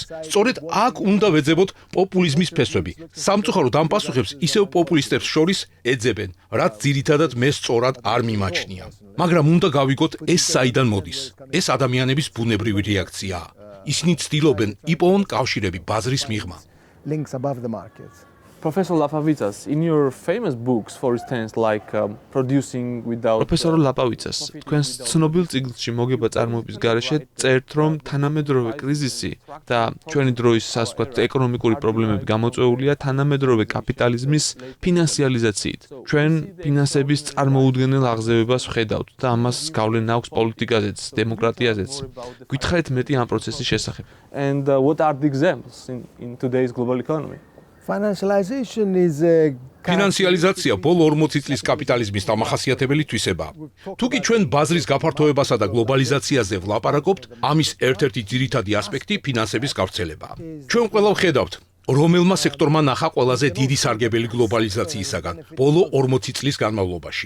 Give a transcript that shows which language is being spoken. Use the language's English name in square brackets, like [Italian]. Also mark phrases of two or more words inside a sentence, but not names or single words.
[Georgian] სწორედ აქ უნდა ვეძებოთ პოპულიზმის ფესვები. სამწუხაროდ ამ პასუხებს ისევ პოპულისტებს შორის ეძებენ, რაც ძირითადად მე სწორად არ მიმაჩნია. მაგრამ უნდა გავიგოთ, ეს საიდან მოდის. ეს ადამიანების ბუნებრივი რეაქციაა. ისინი ცდილობენ იპოვონ კავშირები ბაზრის მიღმა. [English] Links above the market. Professor Lapavitsas, in your famous books, for instance, like producing without... [Georgian] პროფესორ ლაპავიცას, თქვენს ცნობილ წიგნში მოგება წარმოების გარეშე წერთ, რომ თანამედროვე კრიზისი და ჩვენი დროის სასკვათ ეკონომიკური პრობლემები გამოწვეულია თანამედროვე კაპიტალიზმის ფინანსიალიზაციით. ჩვენ ფინანსების წარმოუდგენელ აღზევებას ვხედავთ და ამას გავლენა აქვს პოლიტიკაზეც, დემოკრატიაზეც. გითხარით მეტი ამ პროცესის შესახებ. [English] And what are the examples in today's global economy? Financialization is [Georgian] ფინანსიალიზაცია ბოლო 40 წლის კაპიტალიზმის დამახასიათებელი თვისებაა. თუკი ჩვენ ბაზრის გაფართოებასა და გლობალიზაციაზე ვლაპარაკობთ, ამის ერთ-ერთი ძირითადი ასპექტი ფინანსების გავრცელებაა. ჩვენ ყველა ვხედავთ, რომელმა სექტორმა ნახა ყველაზე დიდი სარგებელი გლობალიზაციისაგან ბოლო 40 წლის განმავლობაში.